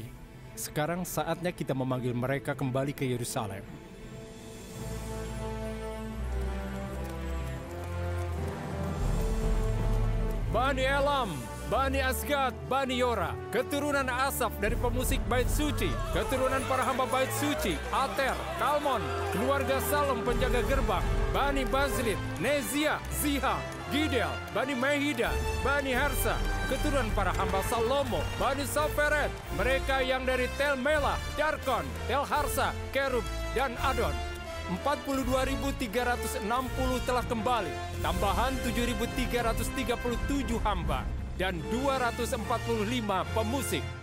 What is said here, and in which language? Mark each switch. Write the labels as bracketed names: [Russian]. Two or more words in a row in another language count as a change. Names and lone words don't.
[Indonesian] Sekarang saatnya kita memanggil mereka kembali ke Yerusalem. Bani Elam, Bani Asgad, Bani Yora, keturunan Asaf dari pemusik Bait Suci, keturunan para hamba Bait Suci, Ater, Kalmon, keluarga Salom penjaga gerbang, Bani Bazlit, Nezia, Ziha, Gidel, Bani Mehida, Bani Harsa, keturunan para hamba Salomo, Bani Soferet, mereka yang dari Tel Mela, Darkon, Tel Harsa, Kerub, dan Adon. 42.360 telah kembali, tambahan 7.337 hamba, dan 245 pemusik.